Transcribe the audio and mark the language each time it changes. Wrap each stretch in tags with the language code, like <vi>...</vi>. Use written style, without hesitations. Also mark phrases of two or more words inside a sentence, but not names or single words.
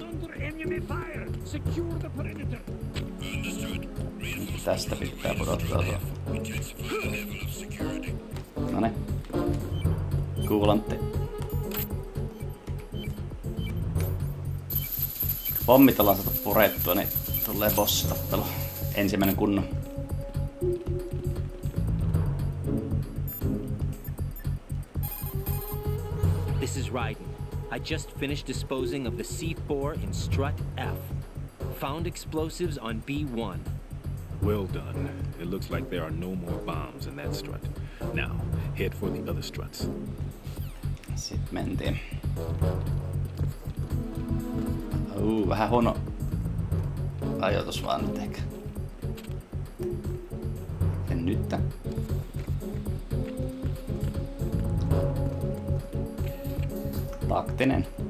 <fi>Tästä pitää pudottautua. Noniin. Kuulantti. Pommit ollaan saatu purettua, niin tulee bossitappelu. Ensimmäinen kunnon.</fi> <en>This is Raiden. I just finished disposing of the C4 in strut F. Found explosives on B1. Well done. It looks like there are no more bombs in that strut. Now, head for the other struts.</en> <fi>Sitten mentiin. Vähän huono ajoitus vaan nyt ehkä. Ja nyt. Taktinen.</fi>